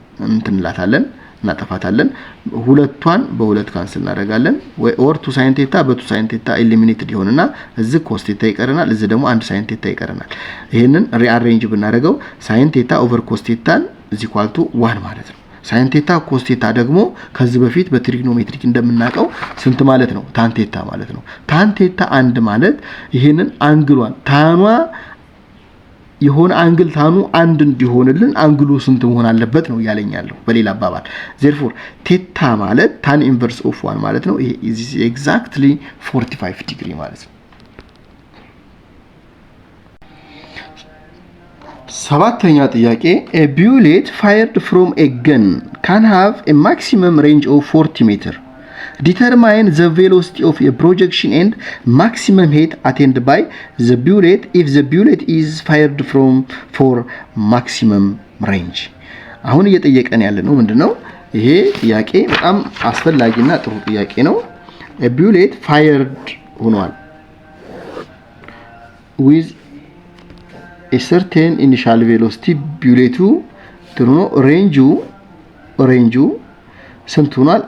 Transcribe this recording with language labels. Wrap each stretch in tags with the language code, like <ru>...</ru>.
<am>እንትንላታለን እናጠፋታለን። ሁለቷን በሁለት ካንስል እናደርጋለን። ወይ ኦር 2</am> <en>sin theta በ2 sin theta ኤሊሚኔትድ ይሆንና እዚህ cos theta ይቀርናል። እዚህ ደግሞ አንድ sin theta ይቀርናል። ይሄንን ሪአሬንጅ ብናደርገው sin theta over cos theta is equal to 1</en> <am>ማለት ነው። sin theta cos theta ደግሞ ከዚህ በፊት በትሪግኖሜትሪክ እንደምናውቀው ስንት ማለት ነው? tan theta ማለት ነው። tan theta አንድ ማለት ይሄንን አንግሏን ታኗ የሆነ አንግል ታኑ አንድ እንዲሆንልን አንግሉ ስንት መሆን አለበት ነው ያለኛለው በሌላ አባባል።</am> <en>therefore theta ማለት tan inverse of 1</en> <am>ማለት ነው። ይሄ is exactly 45 ዲግሪ ማለት ነው። ሰባተኛ ጥያቄ</am> <en>a bullet fired from a gun can have a maximum range of 40 meter. Determine the velocity of a projection and maximum height attained by the bullet if the bullet is fired from for maximum range.</en> <am>አሁን እየጠየቀን ያለ ነው ምንድነው? ይሄ ጥያቄ በጣም አስፈላጊና ጥሩ ጥያቄ ነው። a bullet fired ሆኗል</am> <en>with a certain initial velocity</en> <am>bulleቱ ትሩኖ ሬንጁ ስንት ሆኗል?</am>